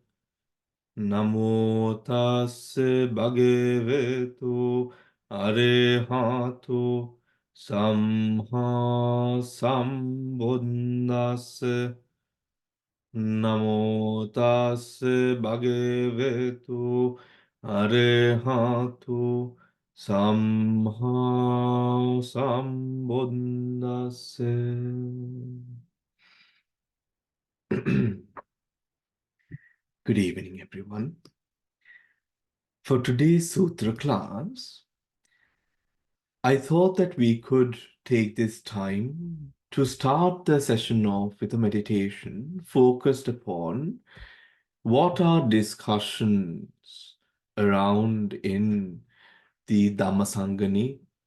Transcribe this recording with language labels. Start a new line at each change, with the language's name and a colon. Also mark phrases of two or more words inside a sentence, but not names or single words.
Pali: Namo tase bhagavato arehato samma sambuddhase. Namo tase bhagavato arehato samma sambuddhase.
English: Good evening, everyone. For today's sutra class, I thought that we could take this time to start the session off with a meditation focused upon what are discussions around in the Dhammasangani,